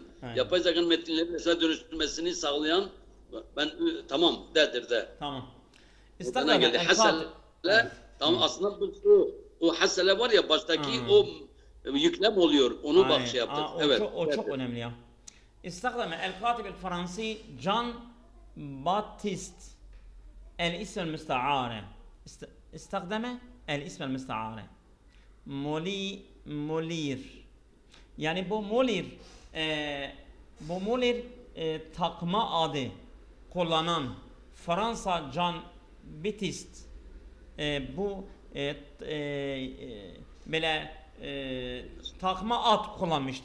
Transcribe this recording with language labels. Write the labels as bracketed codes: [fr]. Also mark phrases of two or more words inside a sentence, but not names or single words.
[tr] Aynen. Yapay zekanın metinleri mesela dönüştürmesini sağlayan tamam D'dir D. Tamam. Bana geldi. Hasele tamam aslında o hasele var ya baştaki o yüklem oluyor. Onu bak şey yaptık. Evet. O çok önemli ya. [ar] استخدم الكاتب الفرنسي جان باتيست الاسم المستعارة استخدم الاسم المستعارة مولير [tr] yani bu Molière takma adı kullanan Fransa Jean Baptiste bu böyle takma ad kullanmıştır.